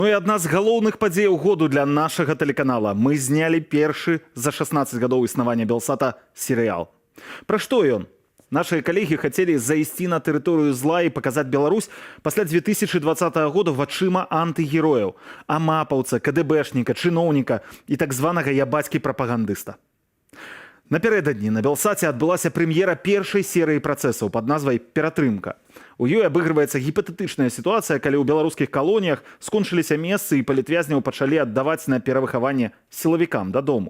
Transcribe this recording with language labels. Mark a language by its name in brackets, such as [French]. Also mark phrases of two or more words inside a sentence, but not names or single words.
[Belarusian] Ну і адна з галоўных падзеяў году для нашага тэлеканала. Мы знялі першы за 16 гадоў існавання Белсата серыял. Пра што ён? [Russian] Наши коллеги хотели зайти на территорию зла и показать Беларусь после 2020 года вачыма антигероев, амапаўца, КДБшника, чиновника и так званого ябацькі-прапагандыста. [Belarusian] Напярэдадні на Белсаце адбылася прэм'ера першай серыі працэсаў пад назвай «Ператрымка». У ёй абыгрываецца гіпатэтычная сітуацыя, калі ў беларускіх калоніях скончыліся месцы і палітвязняў пачалі аддаваць на перавыхаванне сілавікам дадому.